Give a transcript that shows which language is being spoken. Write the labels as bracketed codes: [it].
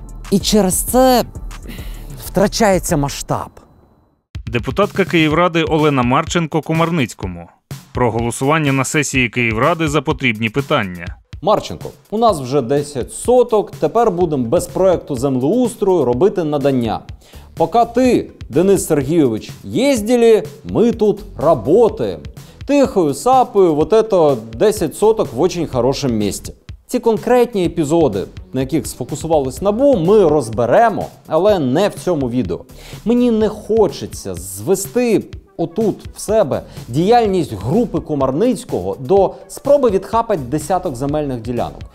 [uk] І через це втрачається масштаб. Депутатка Київради Олена Марченко Комарницькому. Про голосування на сесії Київради за потрібні питання. Марченко, у нас вже 10 соток, тепер будемо без проекту землеустрою робити надання. [ru] Пока ты, Денис Сергеевич, ездили, мы тут работаем. Тихою сапою, вот это 10 соток в очень хорошем місці. [uk] Ці конкретні епізоди, на яких сфокусувалось НАБУ, ми розберемо, але не в цьому відео. Мені не хочеться звести отут в себе діяльність групи Комарницького до спроби відхапати десяток земельних ділянок.